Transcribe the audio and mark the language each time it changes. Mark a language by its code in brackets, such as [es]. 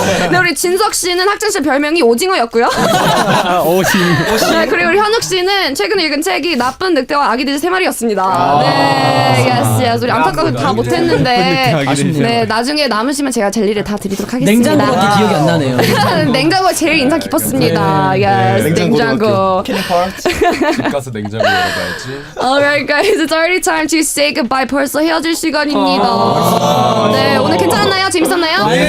[ko] 네, 우리 진석 씨는 학창시절 별명이 오징어였고요. 네, 그리고 우리 현욱 씨는 최근에 읽은 책이 나쁜 늑대와 아기들 3마리였습니다. 네, yes. 우리 안타깝게 다 못했는데 네, 나중에 남으시면 제가 젤리를 다 드리도록 하겠습니다. 냉장고밖에 기억이 안 나네요. 냉장고가 제일 인상 깊었습니다. Yes, 냉장고. 집 가서 냉장고 열어봐야지. [en] Alright guys, it's already time to say goodbye. [ko] 벌써 헤어질 시간입니다. 네, 오늘 괜찮았나요? 재밌었나요?